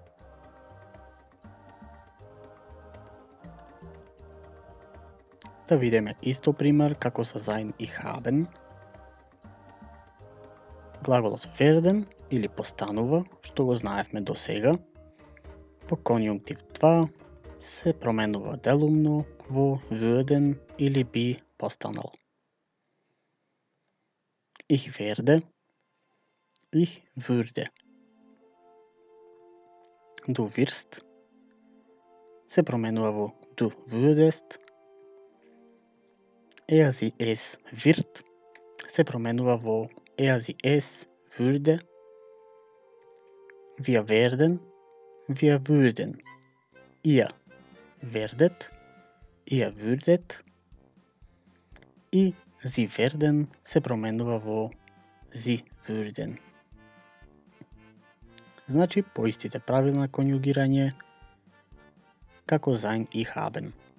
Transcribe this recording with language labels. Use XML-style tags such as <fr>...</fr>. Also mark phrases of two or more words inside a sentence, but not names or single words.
<mk>Да видиме исто пример како со sein и haben. Глаголот werden или постанува, што го знаевме до сега, во конјунктив 2 се променува делумно во würden или би постанал.</mk> <de>Ich werde, ich würde. Du wirst</de> <mk>се променува во</mk> <de>du würdest. Er, sie, es wird</de> <mk>се променува во</mk> <de>er, sie, es würde. Wir werden, wir würden. Ihr werdet, ihr würdet.</de> <mk>И</mk> <de>sie werden</de> <mk>се променува во</mk> <de>sie würden.</de> <mk>Значи, по истите правила на конјугирање како sein и haben.</mk>